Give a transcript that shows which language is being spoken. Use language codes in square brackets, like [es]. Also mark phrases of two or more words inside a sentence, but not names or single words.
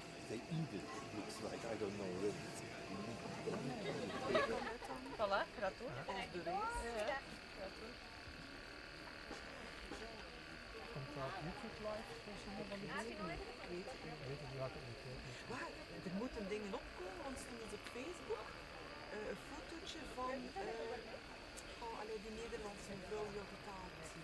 [en] they eat it, looks like. I don't know really. [fr] Voilà, gratos. [nl] Of de race. Ja. Komt dat YouTube live voor sommige van de dingen? Weet het niet. Maar er moeten dingen opkomen, want er is op Facebook een fotootje van die Nederlandse vrouw die op de tafel zit.